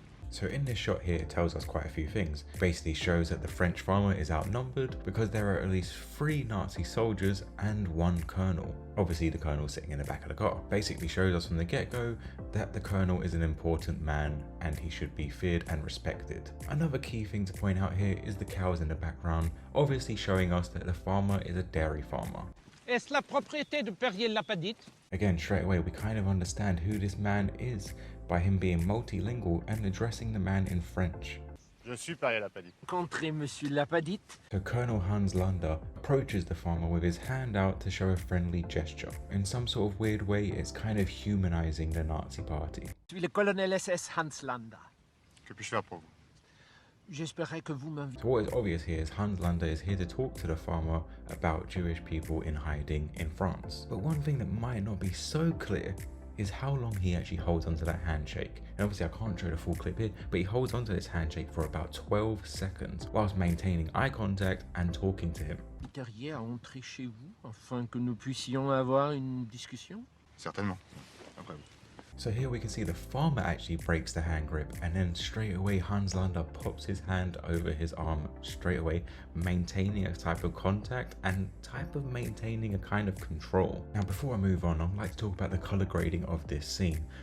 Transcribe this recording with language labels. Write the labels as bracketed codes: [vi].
[en] So in this shot here it tells us quite a few things. Basically shows that the French farmer is outnumbered because there are at least 3 Nazi soldiers and 1 colonel. Obviously the colonel sitting in the back of the car. Basically shows us from the get-go that the colonel is an important man and he should be feared and respected. Another key thing to point out here is the cows in the background, obviously showing us that the farmer is a dairy farmer. [fr] Est-ce la propriété de Perrier-Lapadite? [en] Again, straight away we kind of understand who this man is by him being multilingual and addressing the man in French. [fr] Je suis Perrier-Lapadite. Contre Monsieur Lapadite? [en] So Colonel Hans Landa approaches the farmer with his hand out to show a friendly gesture. In some sort of weird way, it's kind of humanizing the Nazi party. [fr] Je suis le colonel SS Hans Landa. Que puis-je faire pour vous? J'espérais que vous m'invitez. [en] So what is obvious here is Hans Landa is here to talk to the farmer about Jewish people in hiding in France. But one thing that might not be so clear is how long he actually holds onto that handshake. And obviously I can't show the full clip here, but he holds onto this handshake for about 12 seconds whilst maintaining eye contact and talking to him. [fr] Terrier à entrer chez vous afin que nous puissions avoir une discussion? Certainement. Après vous. [en] So here we can see the farmer actually breaks the hand grip, and then straight away Hans Landa pops his hand over his arm straight away, maintaining a type of contact and type of maintaining a kind of control. Now before I move on, I'd like to talk about the color grading of this scene.